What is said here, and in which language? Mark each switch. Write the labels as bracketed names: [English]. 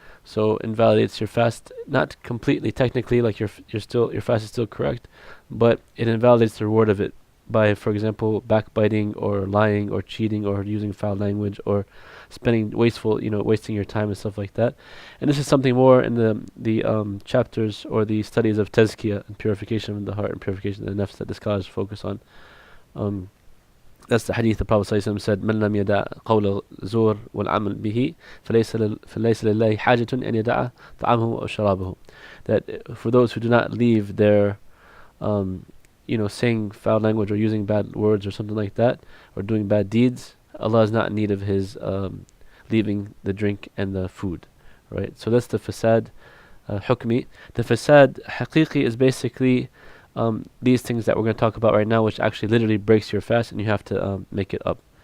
[English] So invalidates your fast, not completely technically, like your fast is still correct, but it invalidates the reward of it by, for example, backbiting or lying or cheating or using foul language or wasting your time and stuff like that. And this is something more in the chapters or the studies of tazkiyah and purification of the heart and purification of the nafs that the scholars focus on. That's the hadith the Prophet ﷺ said, [Arabic] "من لم يدع قول الزور والعمل به فليس لله حاجة أن يدع طعامه أو شرابه." [English] That for those who do not leave their, saying foul language or using bad words or something like that, or doing bad deeds, Allah is not in need of his leaving the drink and the food, right? So that's the fasad hukmi. The fasad haqiqi is basically these things that we're going to talk about right now, which actually literally breaks your fast and you have to make it up.